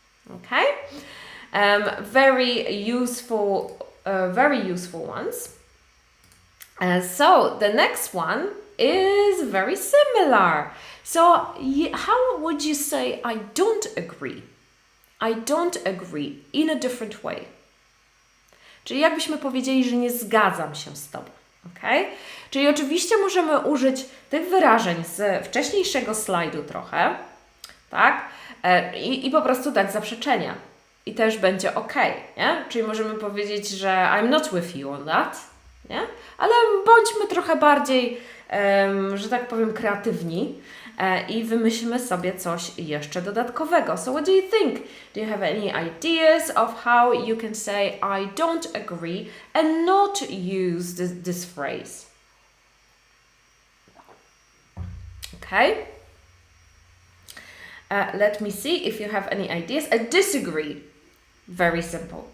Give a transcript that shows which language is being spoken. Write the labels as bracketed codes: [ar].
[en] Okay, very useful ones. So the next one is very similar. So how would you say I don't agree? I don't agree in a different way. [pl] Czyli jakbyśmy powiedzieli, że nie zgadzam się z Tobą. Okay? Czyli oczywiście możemy użyć tych wyrażeń z wcześniejszego slajdu trochę, tak? I po prostu dać zaprzeczenia. I też będzie ok, nie? Czyli możemy powiedzieć, że [en] I'm not with you on that, [pl] nie? Ale bądźmy trochę bardziej, że tak powiem, kreatywni i wymyślmy sobie coś jeszcze dodatkowego. [en] So what do you think? Do you have any ideas of how you can say I don't agree and not use this phrase? Okay. Let me see if you have any ideas. I disagree. Very simple.